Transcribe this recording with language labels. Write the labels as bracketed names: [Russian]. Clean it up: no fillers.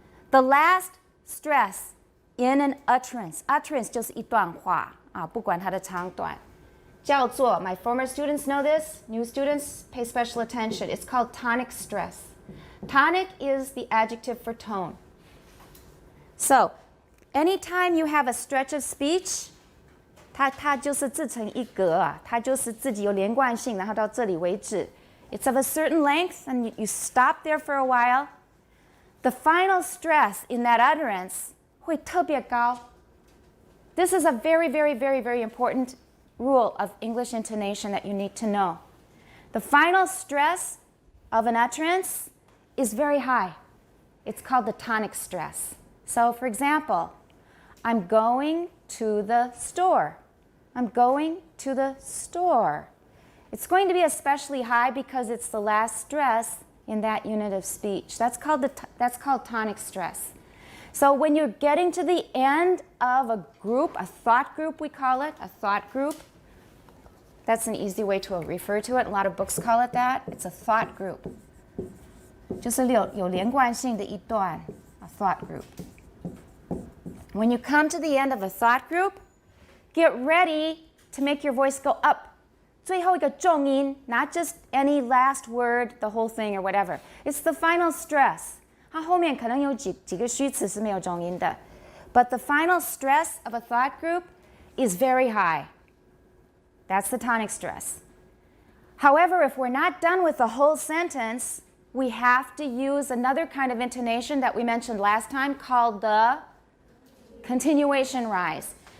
[English] The last stress in an utterance, utterance [Chinese] 就是一段话啊，不管它的长短，叫做 [English] my former students know this, new students pay special attention. It's called tonic stress. Tonic is the adjective for tone. So, anytime you have a stretch of speech, [Chinese] 它就是自成一格啊，它就是自己有连贯性，然后到这里为止。 [English] It's of a certain length, and you stop there for a while. The final stress in that utterance [Chinese] 会特别高. [English] This is a very, very, very, very important rule of English intonation that you need to know. The final stress of an utterance is very high. It's called the tonic stress. So, for example, I'm going to the store. I'm going to the store. It's going to be especially high because it's the last stress in that unit of speech. That's called tonic stress. So when you're getting to the end of a group, a thought group we call it, a thought group, that's an easy way to refer to it. A lot of books call it that. It's a thought group. [Chinese] 就是有连贯性的一段, [English] a thought group. When you come to the end of a thought group, get ready to make your voice go up. [Chinese] 最后一个重音, [English] not just any last word, the whole thing or whatever. It's the final stress. [Chinese] 它后面可能有几个虚词是没有重音的. [English] But the final stress of a thought group is very high. That's the tonic stress. However, if we're not done with the whole sentence, we have to use another kind of intonation that we mentioned last time called the continuation rise.